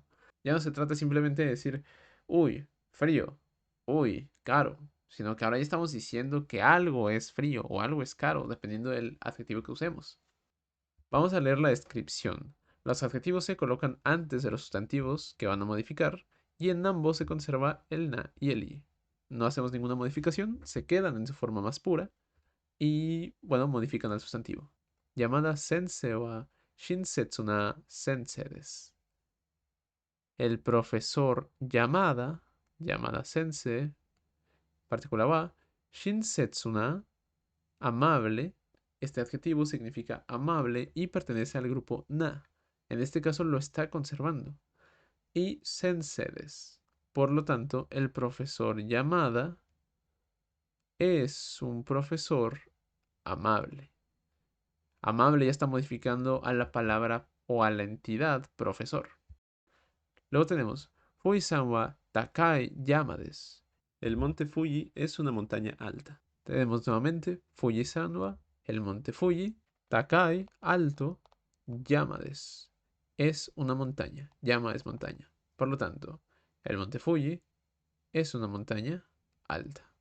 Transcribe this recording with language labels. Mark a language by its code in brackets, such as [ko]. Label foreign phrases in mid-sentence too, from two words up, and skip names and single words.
[es] Ya no se trata simplemente de decir, uy, frío, uy, caro, sino que ahora ya estamos diciendo que algo es frío o algo es caro, dependiendo del adjetivo que usemos. Vamos a leer la descripción. Los adjetivos se colocan antes de los sustantivos que van a modificar y en ambos se conserva el na y el i. No hacemos ninguna modificación, se quedan en su forma más pura y, bueno, modifican al sustantivo. [ja] 山田先生は親切な先生です. [es] El profesor Yamada sensei, partícula wa, [ja] 親切な, [es] amable. Este adjetivo significa amable y pertenece al grupo na. En este caso lo está conservando. Y [ja] 先生です. [es] Por lo tanto, el profesor Yamada es un profesor amable. Amable ya está modificando a la palabra o a la entidad profesor. Luego tenemos [ja] 富士山は高い山です. [es] El monte Fuji es una montaña alta. Tenemos nuevamente [ja] 富士山は, [es] el monte Fuji, takai, alto, [ja] 山です. [es] Es una montaña. Yama es montaña. Por lo tanto, El monte Fuji es una montaña alta.